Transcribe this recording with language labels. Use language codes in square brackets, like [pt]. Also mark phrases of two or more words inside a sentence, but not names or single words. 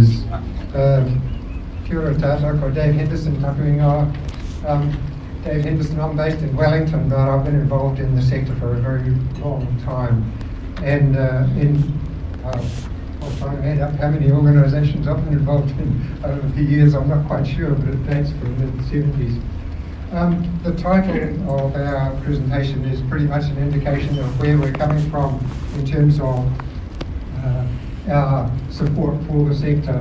[mi] Kia ora tātou, ko Dave Henderson taku ingoa. [en] Dave Henderson, I'm based in Wellington, but I've been involved in the sector for a very long time. And I was trying to add up how many organisations I've been involved in over the years. I'm not quite sure, but it dates from the mid-70s. The title of our presentation is pretty much an indication of where we're coming from in terms of our support for the sector.